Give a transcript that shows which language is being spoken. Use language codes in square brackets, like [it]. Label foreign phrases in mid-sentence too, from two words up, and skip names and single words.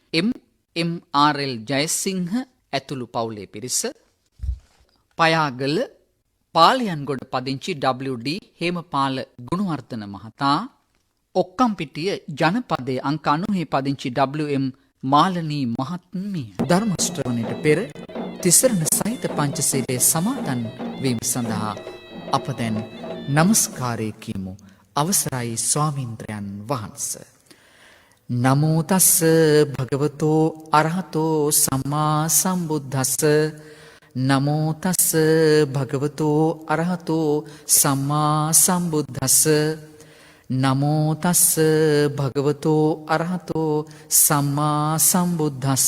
[si] MRL ජයසිංහ ඇතුළු පවුලේ පිරිස, පයාගල පාලියන්ගොඩ පදිංචි WD හේමපාල ගුණවර්ධන මහතා, ඔක්කම්පිටිය ජනපදයේ අංක 90 පදිංචි WM මාලනී මහත්මිය. ධර්ම ශ්‍රවණයට පෙර තිසරණ සහිත පංචශීලයේ සමාදන් වීම සඳහා අප දැන් নমස්කාරය කියමු. අවසරයි ස්වාමීන්ද්‍රයන් වහන්ස. [pi] නමෝ තස්ස භගවතෝ අරහතෝ සම්මා සම්බුද්දස්ස. නමෝ තස්ස භගවතෝ අරහතෝ සම්මා සම්බුද්දස්ස. නමෝ තස්ස භගවතෝ අරහතෝ සම්මා සම්බුද්දස්ස.